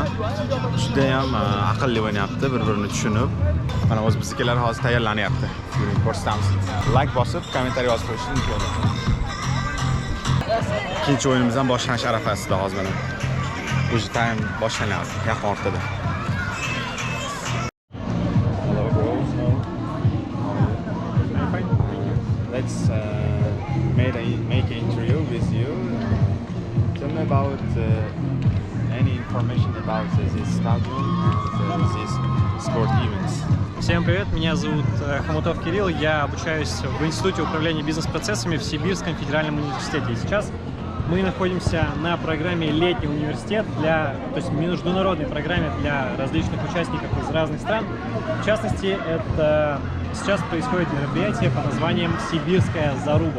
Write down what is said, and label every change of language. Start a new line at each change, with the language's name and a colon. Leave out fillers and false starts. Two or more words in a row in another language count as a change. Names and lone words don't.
Uzbek: Juda ham aqlli o'ynayapti, bir-birini tushunib. Mana o'z biznikilar hozir tayyorlanyapti. Buni ko'rsatamiz. Like bosib, kommentariy yozib qo'yishingiz mumkin. Ikkinchi o'yinimiz ham boshlanish arafasida hozir mana. O'sha taym boshlanyapti, yaqin o'rtada.
English: Let's make an interview with you. Tell me about any information about this stadium and these sport events.
Russian: Всем привет, меня зовут Хомутов Кирилл, я обучаюсь в Институте управления бизнес-процессами в Сибирском федеральном университете. И сейчас мы находимся на программе «Летний университет», то есть международной программе для различных участников из разных стран. В частности, это сейчас происходит мероприятие под названием «Сибирская заруба».